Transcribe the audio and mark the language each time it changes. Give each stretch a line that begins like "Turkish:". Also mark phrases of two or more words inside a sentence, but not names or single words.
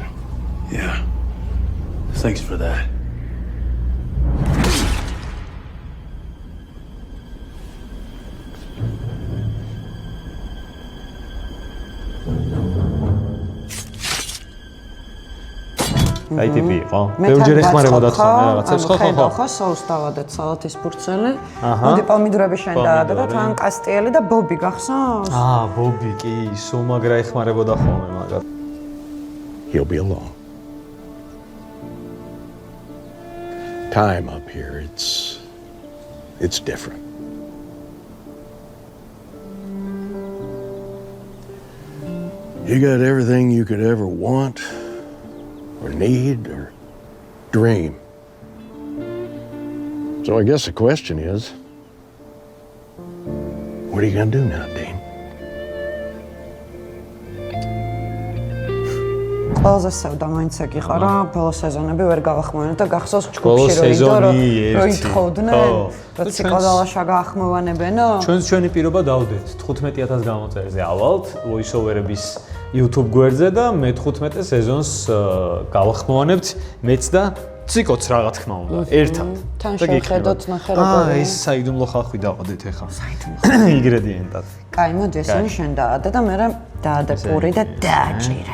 English: Yeah. Thanks for that.
Georgian: აი ტიპი იყო. ბევრჯერ ეხმარებოდა თხოვნე რაღაცებს, ხო, ხო, ხო. ხო, соус დავადეთ სალათის ფურცელი. მოდი პომიდორები შენ დაადე და თან კასტიელი და ბობი გახსოვს? ბობი კი, სულ მაგრა ეხმარებოდა ხოლმე მაგათ.
English: He'll be alone. Time up here, it's different. You got everything you could ever want, or need, or dream. So I guess the question is, what are you gonna do now, Dean?
Georgian: ყველაზე სევდა მაინც ეგ იყო რა ბოლო სეზონები ვერ გავახმოვანებ და გახსოვს ბოლო ჯგუფში სეზონი რომ ერთი. ითხოვდნენ ხო. რომ ციკოდალაშა გაახმოვანებენო ჩვენი პირობა დავდეთ 15000 გამოწერზე ავალთ voice-over-ების YouTube გვერდზე და მე-15 სეზონს გავახმოვანებთ მეც და ციკოც რა თქმა უნდა ერთად. თან შევხედოთ ნახე როგორია. ეს საიდუმლო ხალხი დავყოდეთ ახლა. საიდუმლო. ინგრედიენტად. კაი, მოდი ესენი შენ დაადე და მე დაადე პური და დააჭირე.